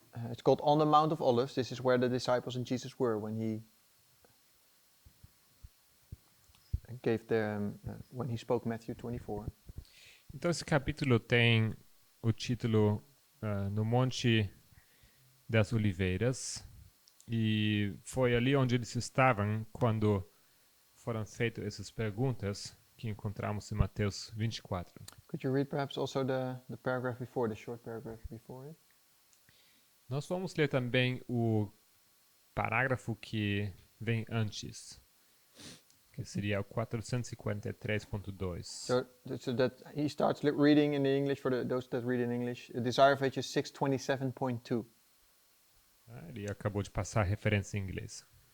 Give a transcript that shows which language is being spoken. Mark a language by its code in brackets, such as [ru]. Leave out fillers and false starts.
[en] It's called On the Mount of Olives. This is where the disciples and Jesus were when he gave them, when he spoke Matthew 24. [pt] Então esse capítulo tem o título No Monte das Oliveiras, e foi ali onde eles estavam quando foram feitas essas perguntas que encontramos em Mateus 24. [en] Could you read perhaps also the paragraph before, the short paragraph before it? [pt] Nós vamos ler também o parágrafo que vem antes, que seria o 443.2. [en] So that he starts reading in the English for those that read in English. The desire of age is 627.2. [pt] Ele acabou de passar a referência em inglês.